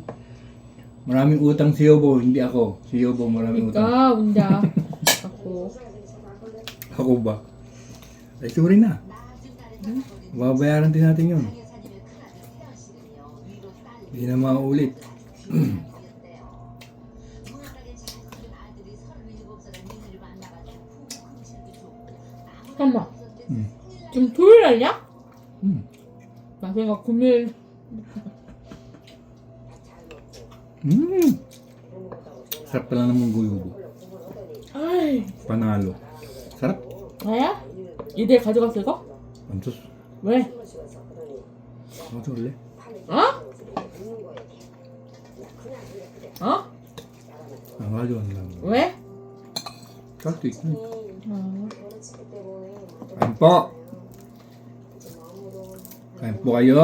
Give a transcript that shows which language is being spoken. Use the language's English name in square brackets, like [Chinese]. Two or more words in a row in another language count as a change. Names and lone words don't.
[Filipino] Maraming utang si Yobo, hindi ako. Si Yobo maraming utang. Ikaw, hindi ah. Ako. Ako ba? Ay, sorry na. Babayaran din natin yun. Hindi na maulit. [Korean] 잠깐만. 음. 지금 토요일 아니야? 음. 내가 금요일. [Filipino] Sarap pala ng munggo-yugo. [Korean] 아이, [Filipino] Panalo. Sarap. [Korean] 나야? 이대 가져갔어 이거? [Filipino] Ang sus. [Korean] 왜? [Filipino] Ang sus ulit. [Korean] 어? 어? [Filipino] Ang radyo ang lang. [Korean] 왜? [Filipino] Sakto ito. [Korean] 어. [Filipino] Kain po. Kain po kayo.